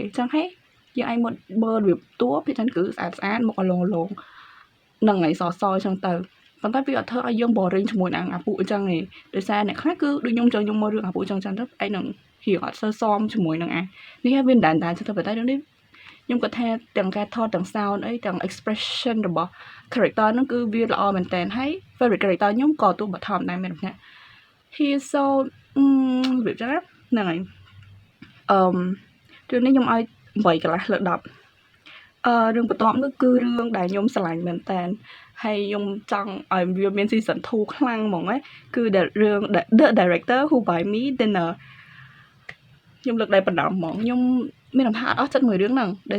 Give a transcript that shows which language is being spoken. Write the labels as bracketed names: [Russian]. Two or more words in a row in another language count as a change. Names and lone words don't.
[Khmer] ចឹងហើយយើងអាចមកមើលរបៀបតួភាគច្រើនគឺស្អាតមកអលងហ្នឹងហើយសចឹងទៅប៉ុន្តែវាអត់ធ្វើឲ្យយើង boring ជាមួយនឹងអាពួកអញ្ចឹងទេដោយសារអ្នកខ្លះគឺដូចខ្ញុំចឹងខ្ញុំមើលរឿងអាពួកអញ្ចឹងទៅឯងនឹងហៀងអត់សូវសមជាមួយនឹងនេះហើយវាមិនដែរចឹងទៅប៉ុន្តែរឿងនេះខ្ញុំគាត់ថាទាំងការថតទាំង sound អីទាំង expression របស់ character ហ្នឹងគឺវាល្អមែនតើហើយ [English] favorite character [Khmer] ខ្ញុំក៏តួបឋមដែរមែនទេ [English] he is so [Khmer] របៀបចឹងហ្នឹងហើយ រឿងនេះខ្ញុំឲ្យ8 កន្លះលើ 10រឿងបន្ទាប់នោះគឺរឿងដែលខ្ញុំស្រឡាញ់មែនតើហើយខ្ញុំចង់ឲ្យវាមាន season 2 ខ្លាំងហ្មងគឺរឿង The Director Who Buy Me Dinner ខ្ញុំលើកដៃបណ្ដំហ្មងខ្ញុំមានអារម្មណ៍ថាអត់ចិត្តមួយរឿងហ្នឹងដោយ